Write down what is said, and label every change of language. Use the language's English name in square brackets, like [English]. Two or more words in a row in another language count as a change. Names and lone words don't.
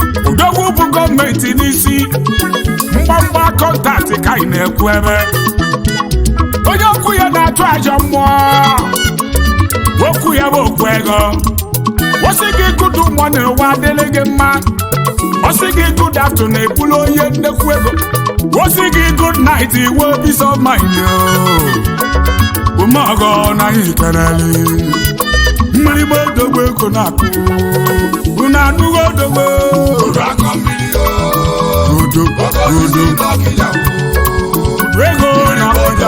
[Igbo] Odogwu bụ gọọmenti n'isi. Mgbamgba kọntaktị ka anyị na-ekwu ebe. Onye okwu ya na-atụ ajọ mmụọ. Okwu ya bụ okwu ego. Ọ sị gị [English] good morning, [Igbo] ụwa adịlị gị mma. Ọ sị gị [English] good afternoon, [Igbo] ebulu onye nnekwu ego. Ọ sị gị [English] good night, [Igbo] iwe [English] peace of mind, [Igbo] yo. Ume ọgọ na anyị kelele. Mmiri bụ odogwu ego na-akụ. Unu anụgo odogwu? Uru akọ mmiri o. Udo, Oke osisi udo. n'Ọkịja o. Ego na Mmiri bụ Ọkịja.